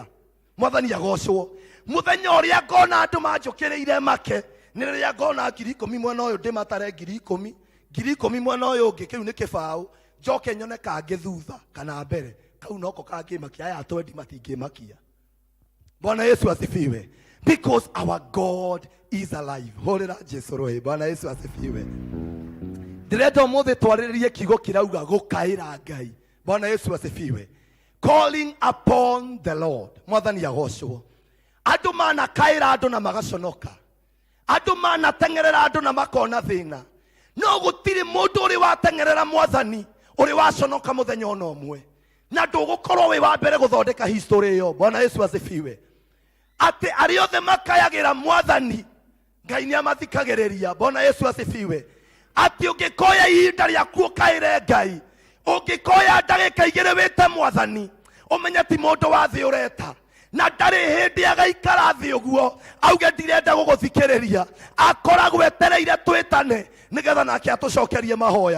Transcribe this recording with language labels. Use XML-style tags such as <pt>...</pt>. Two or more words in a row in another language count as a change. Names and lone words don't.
<ki>Mwathani agocwo. Mũthenya ũrĩa ngona andũ manjũkĩrĩire make nĩ rĩrĩa ngona 10,000 mwena ũyũ ndĩmatare 10,000, 10,000 mwena ũyũ ũngĩ, kĩu nĩ kĩbaũ, njoke nyone kangĩ thutha kana mbere, kau noko kangĩmakia, aya twendi matingĩmakia.</ki> <sw>Bwana Yesu asifiwe.</sw> <en>Because our God is alive.</en> <ki>Hũrĩra Jesu rũhĩ.</ki> <sw>Bwana Yesu asifiwe.</sw> <ki>Ndĩrenda ũmũthĩ twarĩrĩrie kiugo kĩrauga gũkaĩra Ngai.</ki> <sw>Bwana Yesu asifiwe.</sw> <en>Calling upon the Lord.</en> <ki>Mwathani agocwo. Andũ manakaĩra andũ na magaconoka. Andu manatengerera andu na makona thina. No gutiri mundu uri watengerera mwathani uri waconoka muthenya ona umwe. Na ndugukorwo wi wa mbere guthondeka history iyo. Bwana Yesu asifiwe. Ati aria othe makayagira mwathani Ngai ni amathikagiriria. Bwana Yesu asifiwe. Ati ungikoya ihinda riaku ukaire Ngai, ungikoya ndagika igiri wite mwathani, umenya ti mundu wa thi ureta na ndari hindi agaikara thi uguo auge ndirenda guguthikiriria, akoragwo etereire twitane nigetha nake atucokerie mahoya.</ki>